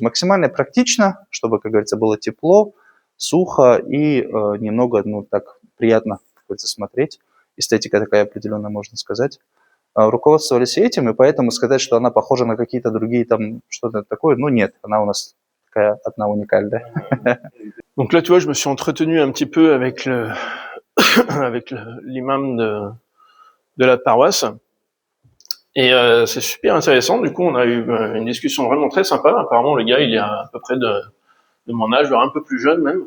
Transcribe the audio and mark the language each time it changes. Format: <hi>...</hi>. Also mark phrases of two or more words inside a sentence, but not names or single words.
<ru>Максимально практично, чтобы, как говорится, было тепло, сухо и немного, так приятно, как говорится, смотреть. Эстетика такая определенная, можно сказать. Руководствовались этим, и поэтому сказать, что она похожа на какие-то другие там что-то такое, нет, она у нас такая одна уникальная.</ru> <fr>Donc là, tu vois, je me suis entretenu un petit peu avec l'imam de la paroisse. Et c'est super intéressant. Du coup, on a eu une discussion vraiment très sympa. Apparemment, le gars, il est à peu près de mon âge, voire un peu plus jeune même.</fr>